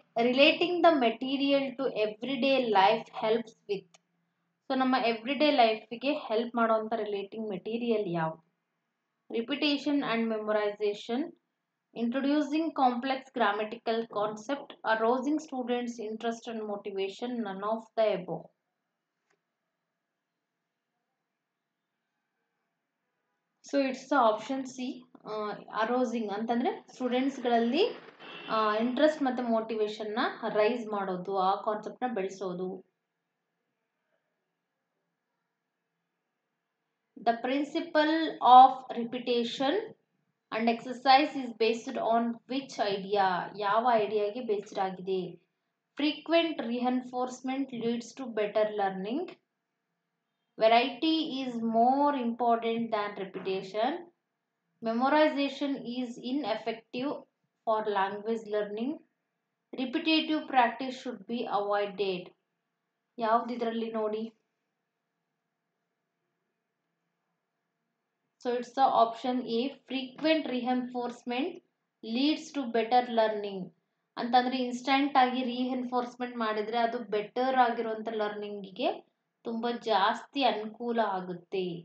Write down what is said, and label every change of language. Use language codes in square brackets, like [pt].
[en] Relating the material to everyday life helps with. [kn] So ನಮ್ಮ everyday ಲೈಫ್ಗೆ help ಮಾಡುವಂಥ relating material ಯಾವುದು? [en] Repetition and memorization, introducing complex grammatical concept, arousing students' interest and motivation, none of the above. So it's the option C, arousing [kn] ಅಂತಂದ್ರೆ ಸ್ಟೂಡೆಂಟ್ಸ್ಗಳಲ್ಲಿ interest ಮತ್ತು ಮೋಟಿವೇಶನ್ನ rice ಮಾಡೋದು, ಆ ಕಾನ್ಸೆಪ್ಟ್ನ ಬೆಳೆಸೋದು. [en] The principle of repetition and exercise is based on which idea? [kn] ಯಾವ ಐಡಿಯಾಗೆ based ಆಗಿದೆ? [en] Frequent reinforcement leads to better learning. Variety is more important than repetition. Memorization is ineffective for language learning. Repetitive practice should be avoided. [kn] ಯಾವ್ದು ಇದರಲ್ಲಿ ನೋಡಿ? [en] So it's the option A, frequent reinforcement leads to better learning. [kn] ಅಂತಂದ್ರೆ instant ಆಗಿ ರೀಎನ್ಫೋರ್ಸ್ಮೆಂಟ್ ಮಾಡಿದ್ರೆ ಅದು better ಆಗಿರುವಂತ ಲರ್ನಿಂಗಿಗೆ ತುಂಬಾ ಜಾಸ್ತಿ ಅನುಕೂಲ ಆಗುತ್ತೆ.